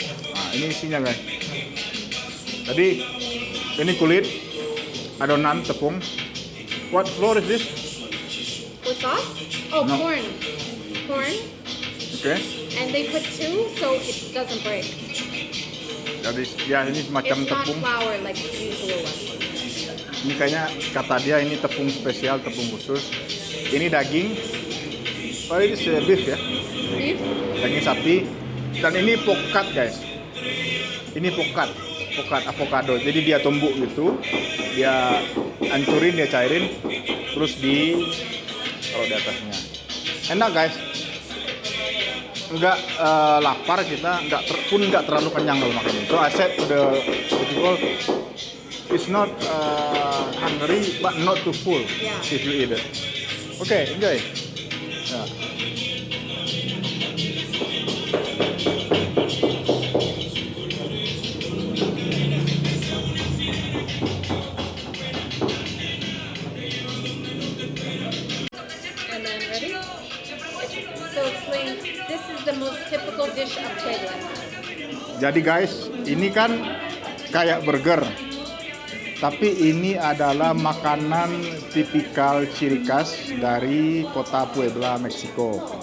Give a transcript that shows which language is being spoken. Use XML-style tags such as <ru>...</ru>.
<id>Nah, ini isinya guys. Tadi ini kulit, adonan tepung,</id> <en>What flour is this? With sauce? Oh, No. corn. Corn.</en> <id>Oke.</id> <en>And they put 2 so it doesn't break.</en> <id>Jadi ya ini semacam</id> <en>It's not</en> <id>tepung.</id> <en>flour like the usual one.</en> <id>Ini kayaknya kata dia ini tepung spesial, tepung khusus. Ini daging. Oh ini beef ya.</id> <en>Beef?</en> <id>Daging sapi. Dan ini pokat guys. Ini pokat avocado. Jadi dia tumbuk gitu. Dia hancurin, dia cairin, terus taruh di atasnya. Enak guys. Enggak lapar kita, enggak terlalu kenyang kalau makan ini.</id> <en>So I said to the people, it's not hungry but not too full if you eat it. Okay, enjoy. Ya. And then ready? So explain, this is the most typical dish of Puebla.</en> <id>Jadi guys, ini kan kayak burger. Tapi ini adalah makanan tipikal ciri khas dari kota Puebla, Meksiko.</id>